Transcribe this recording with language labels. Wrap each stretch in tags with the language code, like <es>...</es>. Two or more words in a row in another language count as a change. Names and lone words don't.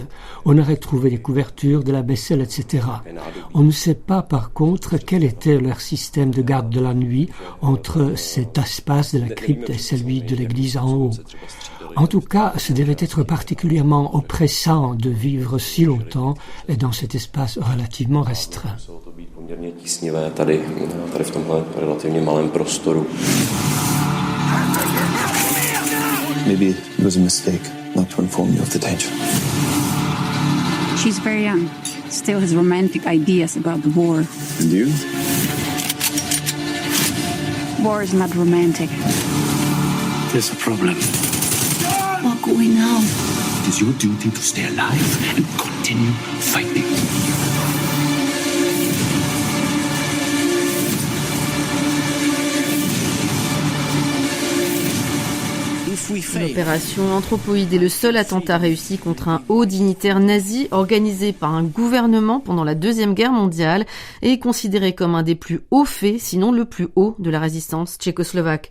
<fr>On aurait trouvé des couvertures, de la vaisselle, etc. On ne sait pas par contre quel était leur système de garde de la nuit entre cet espace de la crypte et celui de l'église en haut. En tout cas, ce devait être particulièrement oppressant de vivre si longtemps et dans cet espace relativement restreint.</fr> <cs>Poměrně tísnivé tady v tomhle relativně malém prostoru.</cs> <en>Maybe it was a mistake not to inform you of the danger. She's very young, still has romantic ideas about the war. And you? War is not romantic. There's a problem. What can we know? It is your duty to stay alive and continue fighting.</en> <fr>Une opération anthropoïde est le seul attentat réussi contre un haut dignitaire nazi organisé par un gouvernement pendant la Deuxième Guerre mondiale et est considéré comme un des plus hauts faits, sinon le plus haut de la résistance tchécoslovaque.</fr>